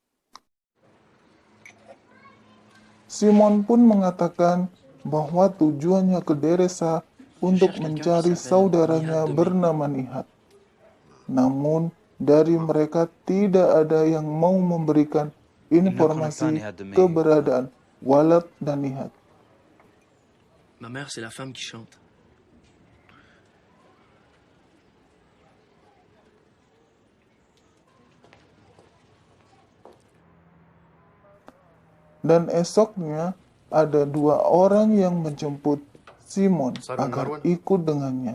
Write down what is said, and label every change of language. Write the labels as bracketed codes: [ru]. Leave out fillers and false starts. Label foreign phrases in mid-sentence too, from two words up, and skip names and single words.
[id] Simon pun mengatakan bahwa tujuannya ke Deresa untuk mencari saudaranya bernama Nihad. Namun, dari mereka tidak ada yang mau memberikan informasi keberadaan Walad dan Nihad. [fr] Ma mère, c'est la femme qui chante. [id] Dan esoknya ada dua orang yang menjemput Simon agar ikut dengannya.